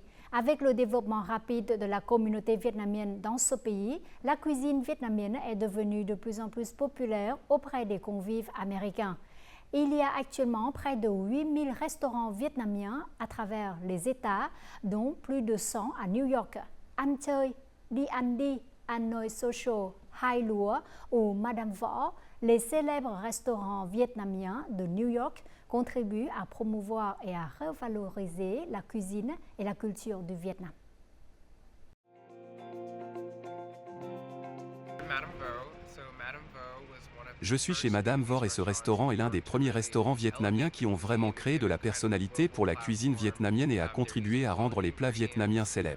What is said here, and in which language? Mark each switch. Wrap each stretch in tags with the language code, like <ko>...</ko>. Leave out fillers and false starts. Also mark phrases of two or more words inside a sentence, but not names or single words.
<fr>Avec le développement rapide de la communauté vietnamienne dans ce pays, la cuisine vietnamienne est devenue de plus en plus populaire auprès des convives américains. Il y a actuellement près de 8000 restaurants vietnamiens à travers les États, dont plus de 100 à New York. Ăn chơi, đi ăn đi, Hanoi Social, Hai Lúa ou Madame Vo, les célèbres restaurants vietnamiens de New York contribuent à promouvoir et à revaloriser la cuisine et la culture du Vietnam. Je suis chez Madame Vor et ce restaurant est l'un des premiers restaurants vietnamiens qui ont vraiment créé de la personnalité pour la cuisine vietnamienne et a contribué à rendre les plats vietnamiens célèbres.</fr>